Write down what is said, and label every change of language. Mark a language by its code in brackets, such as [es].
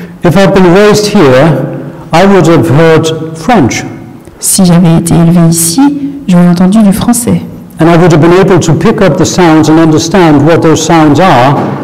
[en] If I'd been raised here, I would have heard French. [fr] Si j'avais été élevé ici, j'aurais entendu du français. [en] And I would have been able to pick up the sounds and understand what those sounds are.